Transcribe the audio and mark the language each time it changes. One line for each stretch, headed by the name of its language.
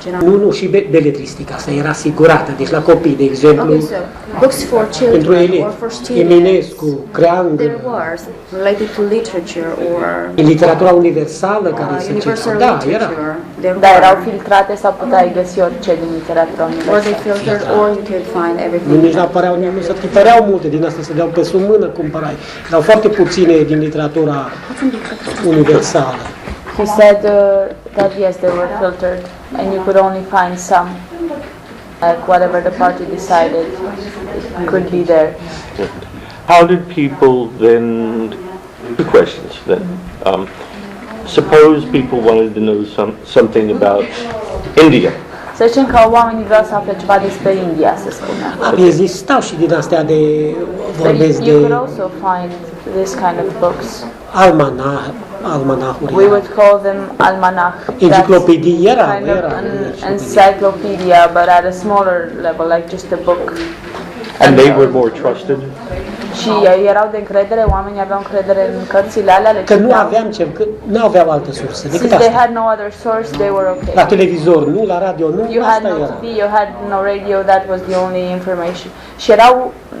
Romanian: Nu, și beletristica, asta era asigurată. Deci la copii, de exemplu,
English: books for
Romanian: pentru
English: children or for students.
Romanian: Eminescu, Creangă.
English: There was related to literature or
Romanian: în literatura universală care se citea. Da, era. Da, erau filtrate sau puteai găsi orice din literatura universală.
English: Or they filtered or you could find everything.
Romanian: Nici nu se tipăreau multe din astea, se deau pe sub mână, cumpărai. Erau foarte puține din literatura universală.
English: He said that yes, they were filtered, and you could only find some, like whatever the party decided could be there. How did people then? Two questions then. Suppose people wanted to know something about India.
Romanian: Să zicem că oamenii vreau să afle ceva despre India, să spunem. Existau și din astea de vorbesc de.
English: You could also find this kind of books.
Romanian: Almanahuri.
English: We would call them almanach.
Romanian: Enciclopedii era
English: an encyclopedia, but at a smaller level, like just a book. And they were more trusted.
Romanian: Și erau de încredere, oamenii aveau încredere în cărțile alea, că nu aveau altă sursă decât asta.
English: They had no other source, they were okay.
Romanian: La televizor nu, la radio nu,
English: you had no TV, you had no radio, that was the only information.
Romanian: Și erau